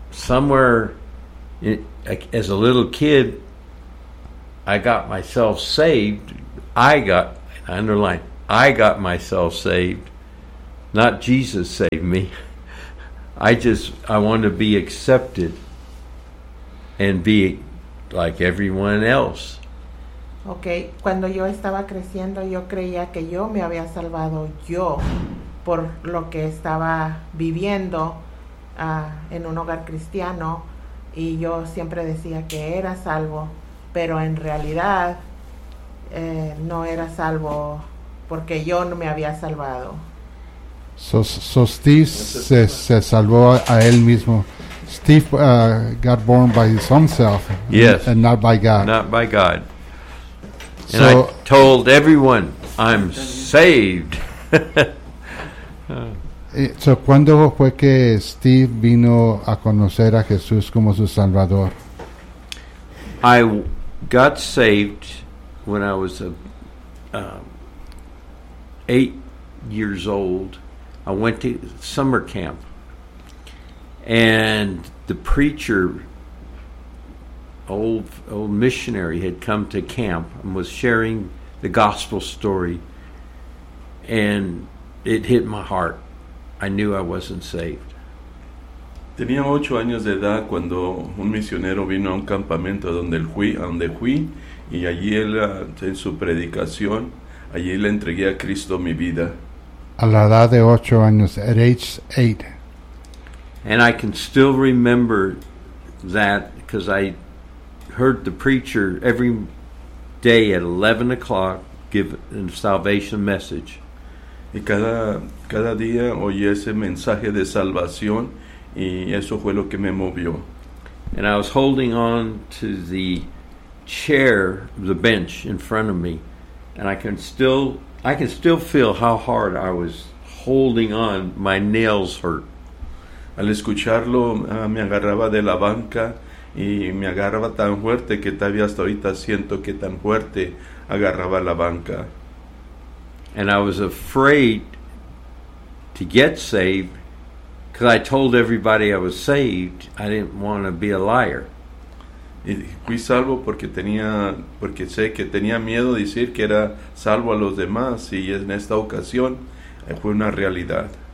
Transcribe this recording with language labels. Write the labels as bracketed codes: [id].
[en] Somewhere, as a little kid, I got myself saved. I got myself saved. Not Jesus saved me. I want to be accepted and be like everyone else. [es] Okay, cuando yo estaba creciendo yo creía que yo me había salvado yo por lo que estaba viviendo en un hogar cristiano y yo siempre decía que era salvo, pero en realidad no era salvo porque yo no me había salvado. So Steve se salvó a él mismo. [en] Steve got born by his own self. Yes. And not by God. Not by God. And so, I told everyone, I'm saved. [es] So, ¿cuándo fue que Steve vino a conocer a Jesús como su Salvador? [en] I got saved when I was 8 years old. I went to summer camp. And the preacher, old missionary, had come to camp and was sharing the gospel story, and it hit my heart. I knew I wasn't saved. [es] Tenía 8 años de edad cuando un misionero vino a un campamento donde fui, y allí él en su predicación, allí le entregué a Cristo mi vida. A la edad de 8 años, [en] at age 8. And I can still remember that because I heard the preacher every day at 11 o'clock give a salvation message. [es] Y cada día oí ese mensaje de salvación, y eso fue lo que me movió. [en] And I was holding on to the chair, the bench in front of me, and I can still feel how hard I was holding on. My nails hurt. [es] Al escucharlo, me agarraba de la banca y me agarraba tan fuerte que todavía hasta ahorita siento que tan fuerte agarraba la banca. [en] And I was afraid to get saved because I told everybody I was saved. I didn't want to be a liar. [es] Y fui salvo porque sé que tenía miedo de decir que era salvo a los demás, y en esta ocasión fue una realidad.